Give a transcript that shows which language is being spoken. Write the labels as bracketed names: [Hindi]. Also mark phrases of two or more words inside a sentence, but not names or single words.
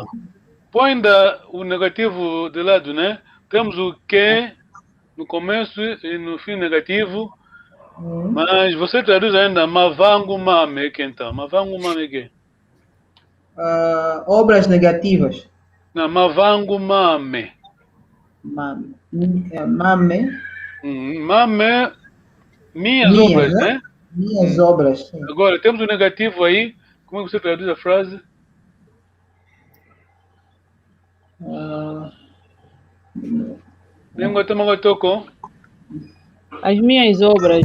[Portuguese] Põe o negativo de lado, né? Temos o que no começo e no fim negativo, mas você traduz ainda [Kongo] mavangu mame, [Portuguese] que então? [Kongo] Mavangu mame que? [Portuguese] Obras negativas. Não, [Kongo] mavangu mame. Mame. Mame, [Portuguese] minhas obras, né? Minhas obras. Sim. Agora, temos o negativo aí. Como é que você traduz a frase? As minhas obras.